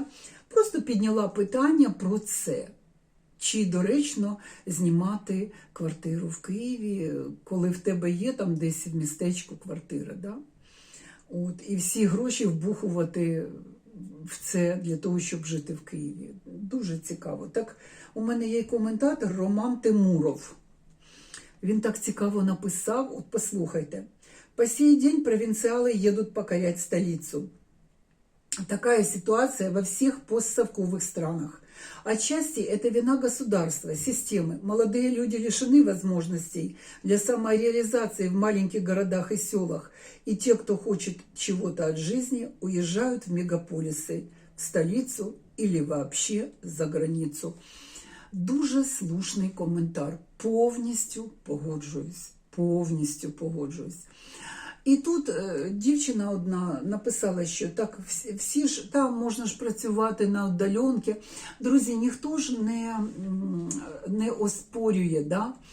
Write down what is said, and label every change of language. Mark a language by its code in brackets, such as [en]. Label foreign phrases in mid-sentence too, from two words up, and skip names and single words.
[uk] Просто підняла питання про це. Чи доречно знімати квартиру в Києві, коли в тебе є там десь в містечку квартира, да? От, і всі гроші вбухувати в це для того, щоб жити в Києві. Дуже цікаво. Так, у мене є коментатор Роман Тимуров. Він так цікаво написав, от послухайте. [ru] «По сей день провинциалы едут покорять столицу. Такая ситуация во всех постсовковых странах. Отчасти это вина государства, системы. Молодые люди лишены возможностей для самореализации в маленьких городах и селах. И те, кто хочет чего-то от жизни, уезжают в мегаполисы, в столицу или вообще за границу». [uk] Дуже слушний коментар. Повністю погоджуюсь. Повністю погоджуюсь. І тут дівчина одна написала, що так, всі ж там можна ж працювати на удаленки. Друзі, ніхто ж не оспорює, да?